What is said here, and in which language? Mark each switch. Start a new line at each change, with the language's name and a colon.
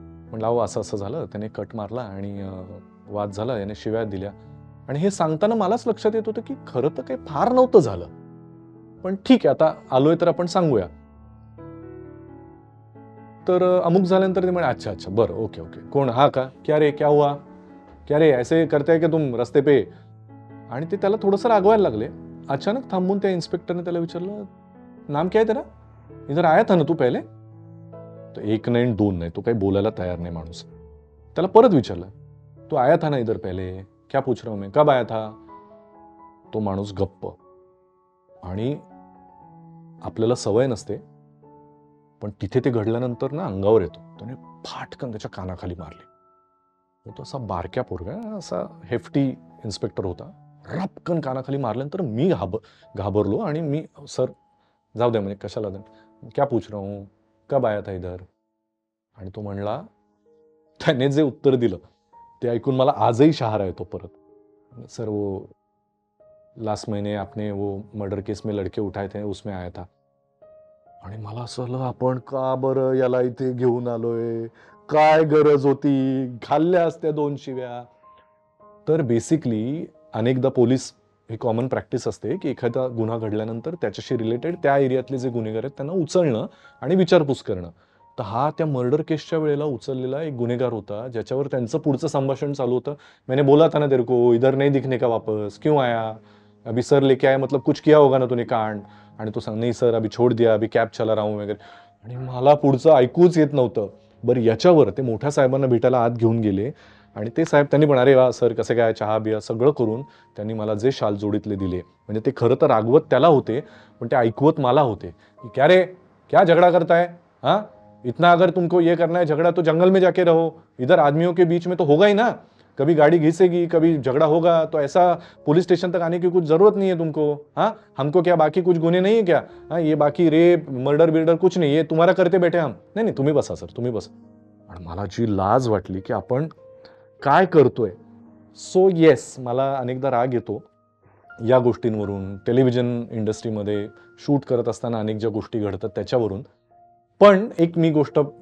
Marathi: म्हणलं अहो असं झालं, त्याने कट मारला आणि वाद झाला, याने शिव्या दिल्या. आणि हे सांगताना मलाच लक्षात येत होतं, की खरं तर काही फार नव्हतं झालं, पण ठीक आहे आता आलोय तर आपण सांगूया. तर अमुक झाल्यानंतर ते म्हणे अच्छा बरं ओके कोण?
Hindi: हा का? क्या रे क्या हुआ? क्या रे ऐसे करते है क्या तुम रस्ते पे?
Marathi: आणि ते त्याला थोडंसं रागवायला लागले. अचानक थांबून त्या इन्स्पेक्टरने त्याला विचारलं,
Hindi: नाम क्या है तेरा? इधर आया था ना तू पहले?
Marathi: तो एक नाही दोन नाही, तो काही बोलायला तयार नाही माणूस. त्याला परत विचारलं,
Hindi: तू आया था ना इधर पहले? क्या पूछ रहा हूं मैं, कब आया था?
Marathi: तो माणूस गप्प. आणि आपल्याला सवय नसते, पण तिथे ते घडल्यानंतर ना अंगावर येतो. त्याने फाटकन त्याच्या कानाखाली मारली. तो असा बारक्या पोरगा, असा हेफ्टी इन्स्पेक्टर होता. रपकन कानाखाली मारल्यानंतर मी घाबरलो आणि मी, सर जाऊ द्या म्हणजे कशाला द्या,
Hindi: क्या पूछ रहा हूं, कब आया था इधर?
Marathi: आणि तो म्हणला, त्याने जे उत्तर दिलं ते ऐकून मला आजही शहारा येतो परत.
Hindi: सर वो लास्ट महीने आपने वो मर्डर केस में लड़के उठाए थे उसमें आया था.
Marathi: आणि मला असं झालं, आपण का बरं याला इथे घेऊन आलोय? काय गरज होती? खाल्ल्या असत्या 2 शिव्या. तर बेसिकली अनेकदा पोलीस, ही कॉमन प्रॅक्टिस असते, की एखादा गुन्हा घडल्यानंतर त्याच्याशी रिलेटेड त्या एरियातले जे गुन्हेगार आहेत त्यांना उचलणं आणि विचारपूस करणं. तर हा त्या मर्डर केसच्या वेळेला उचललेला एक गुन्हेगार होता, ज्याच्यावर त्यांचं पुढचं संभाषण चालू होतं.
Hindi: मैंने बोला था ना तेरे को, इधर नहीं दिखने का वापस, क्यों आया? अभी सर लेके आए मतलब कुछ किया होगा ना तूने कांड.
Marathi: आणि तो सांग, नाही सर
Hindi: अभी छोड़ दिया, अभी कॅब चला रहा हूं
Marathi: वगैरे. आणि मला पुढचं ऐकूच येत नव्हतं. बरं याच्यावर ते मोठ्या साहेबांना भेटायला आत घेऊन गेले आणि ते साहेब त्यांनी पण, अरे वा सर कसे काय, चहा बिया सगळं करून त्यांनी मला जे शाल जोडीतले दिले. म्हणजे ते खरं तर रागवत त्याला होते, पण ते ऐकवत मला होते, की
Hindi: क्या रे क्या झगड़ा करता है, हाँ इतना अगर तुमको ये करना है झगड़ा तो जंगल में जाके रहो, इधर आदमियों के बीच में तो होगा ही ना, कभी गाड़ी घिसेगी कभी झगड़ा होगा, तो ऐसा पुलिस स्टेशन तक आने की कुछ जरूरत नहीं है तुमको. हाँ हमको क्या बाकी कुछ गुन्हे नहीं है क्या? हाँ ये बाकी रेप मर्डर बिर्डर कुछ नहीं, ये तुम्हारा करते बैठे हम.
Marathi: नाही तुम्ही बसा सर, तुम्ही बसा. आणि मला जी लाज वाटली, की आपण काय करतोय. सो येस, मला अनेकदा राग येतो या गोष्टींवरून. टेलिव्हिजन इंडस्ट्रीमध्ये शूट करत असताना अनेक ज्या गोष्टी घडतात त्याच्यावरून. पण एक मी गोष्ट